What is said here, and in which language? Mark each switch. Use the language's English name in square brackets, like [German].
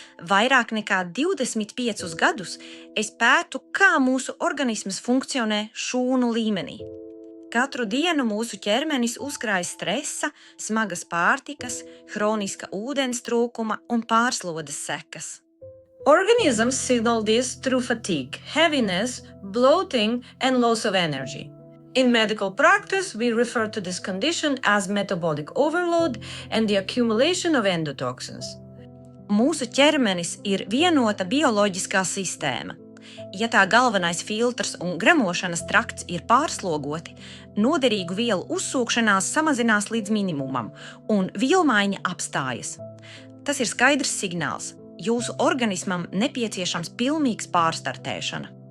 [Latvian] Vairāk nekā 25 gadus es pētu, kā mūsu organisms funkcionē šūnu līmenī. Katru dienu mūsu ķermenis uzkrāj stresa, smagas pārtikas, hroniska ūdens trūkuma un pārslodes sekas. [English] Organisms signal this through fatigue, heaviness, bloating, and loss of energy. In medical practice, we refer to this condition as metabolic overload and the accumulation of endotoxins. [Latvian] Mūsu ķermenis ir vienota bioloģiskā sistēma. Ja tā galvenais filtrs un gremošanas trakts ir pārslogoti, noderīgu vielu uzsūkšanās samazinās līdz minimumam un vielmaiņa apstājas. Tas ir skaidrs signāls. Jūsu organismam nepieciešams pilnīgs pārstartēšana.